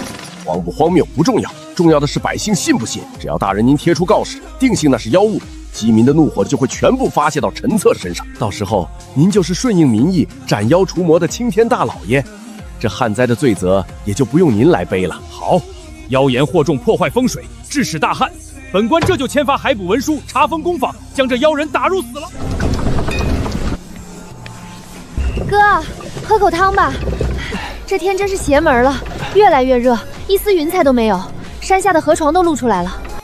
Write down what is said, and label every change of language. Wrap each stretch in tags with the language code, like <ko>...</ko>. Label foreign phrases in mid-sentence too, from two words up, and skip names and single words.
<zh>荒不荒謬不重要，重要的是百姓信不信。只要大人您貼出告示，定性那是妖物，飢民的怒火就會全部發洩到陳策身上。到時候您就是順應民意、斬妖除魔的青天大老爺，這旱災的罪責也就不用您來背了。好，妖言惑眾，破壞風水，致使大旱。本官這就簽發海捕文書，查封工坊，將這妖人打入死牢。哥，喝口湯吧。這天真是邪門了，越來越熱，一絲雲彩都沒有，山下的河床都露出來了。</zh>